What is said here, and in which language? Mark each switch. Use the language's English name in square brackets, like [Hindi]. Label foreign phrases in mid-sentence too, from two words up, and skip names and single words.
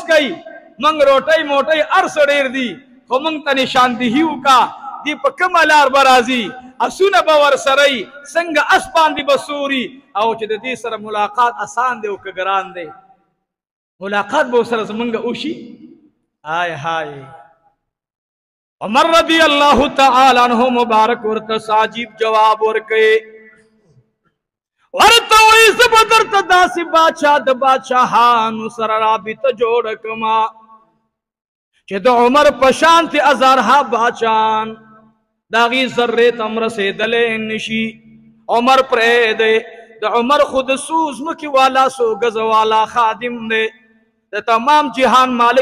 [Pashto] کوي مونږ روټۍ موټۍ هر څه ډېر دي خو مونږ ته نشاندهي وکړه دی په کومه لار به راځي اسونه به ورسره وي څنګه اس باندې به سوري او چې د دې سره ملاقات اسان دی او که ګران دی ملاقات به ورسره زمونږ وشي هاي هاي عمر [Arabic] رضی اللہ تعالی عنہ [Pashto] مبارک ورته عجیب جواب ورکړي ورته وایي زه به درته داسې بادشاه د بادشاهانو سره رابطه جوړه کړمه چې د عمر په شانتې هزارها بادشاهان د هغې ذرې ته هم رسېدلی نشي عمر پرېږدی د عمر خو د څو ځمکې والا څو ګزه والا خادم دی د تمام جهان مالک